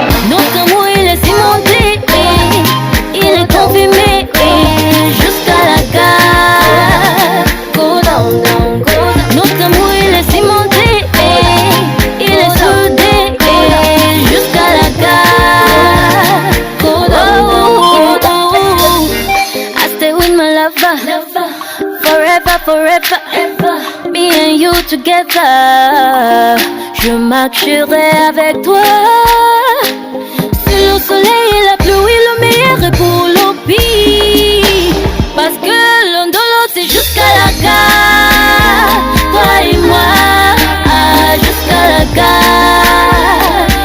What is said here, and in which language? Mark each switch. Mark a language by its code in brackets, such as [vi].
[fr] Notre amour il est cimenté, il est confirmé jusqu'à la gare. [en] Go down, down, go down. [fr] Notre amour il est cimenté, il est soudé jusqu'à la gare. [en] Go down, down, go down. I stay with my lover, forever, forever, me and you together. [fr] Je marcherai avec toi. Le soleil et la pluie, le meilleur est pour le pire. Parce que l'un de l'autre c'est jusqu'à la gare. Toi et moi, jusqu'à la gare.